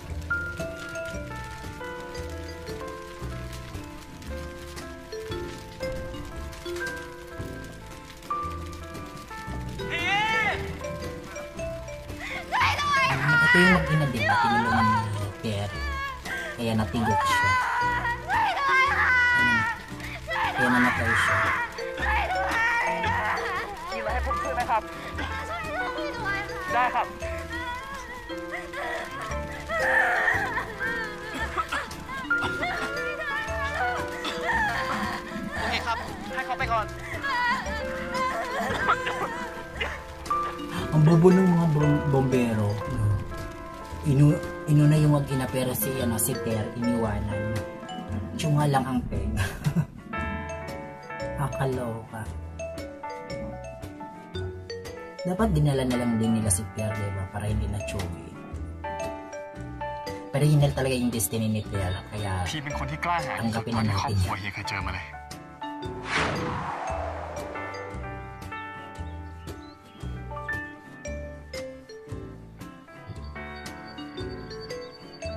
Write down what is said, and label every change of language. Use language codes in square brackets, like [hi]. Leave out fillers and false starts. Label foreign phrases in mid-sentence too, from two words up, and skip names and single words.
[tl] Ito yung mag-ina, diba? Tinulungan ni Per. Kaya natigok siya. Kaya namatay siya. [th] มีอะไรให้ผมช่วยไหมครับ ได้ครับ โอเคครับ ให้เขาไปก่อน [tl] Ang bobo ng mga bombero. Inuna yung mag-ina pero si Per iniwanan. Tsunga lang ang peg. Akaloka. Dapat dinala na lang din nila si Per, diba? Para hindi na tsugi. Pero yun na talaga yung destiny ni Per. Kaya [th] ทีเป็นคนที่กล้าหาญที่สุดเท่าที่ครอบครัวเฮียเคยเจอมาเลย [tl] Ang